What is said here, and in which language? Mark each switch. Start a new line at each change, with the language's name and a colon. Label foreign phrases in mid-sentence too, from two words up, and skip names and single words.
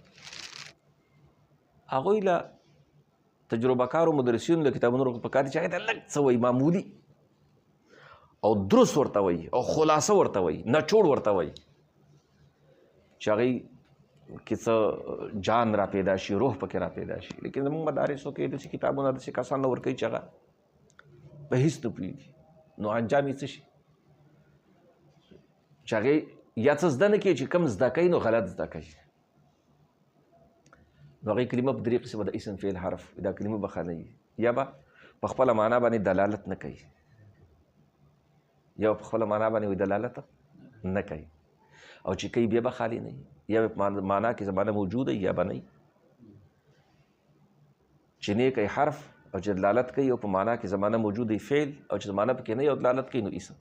Pashto: هغوی له تجربه کارو مدرسینو له کتابونو پکار دي چې هغې ته لږ څه وایي معمولي او درست ورته وایي او خلاصه ورته وایي، نچوړ ورته وایي چې هغې کې څه جان را پیدا شي، روح پکې را پیدا شي. لیکن زموږ مدارسو کې داسې کتابونه داسې کسان نه ورکوي چې هغه په هېڅ نه پوهېږي، نو انجام یې څه شي چې هغې یا څه زده نه کوي چې کوم زده کوي نو غلط زده کوي. نو هغې کلمه په درې قسمه د اسم فعل حرف دا کلمه به ښه نه وي، یا به په خپله معنا باندې دلالت نه کوي، یا په خپله معنا باندې دلالت نه کوي، او چې کوي بیا به خالي نه وي، یا په معنا کې زمانه موجود وي یا به نه وي. چې نه کوي حرف او چې دلالت کوي او په معنا کې زمانه موجود وي فعل، او چې زمانه پکې نه وي او دلالت کوي نو اسم.